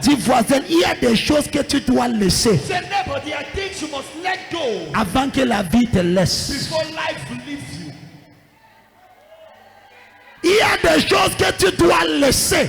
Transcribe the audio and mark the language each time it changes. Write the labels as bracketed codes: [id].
[fr] Dis voisin, il y a des choses que tu dois laisser [en] Say, neighbor, there are things you must let go [fr] avant que la vie te laisse. [en] before life leaves you. [fr] Il y a des choses que tu dois laisser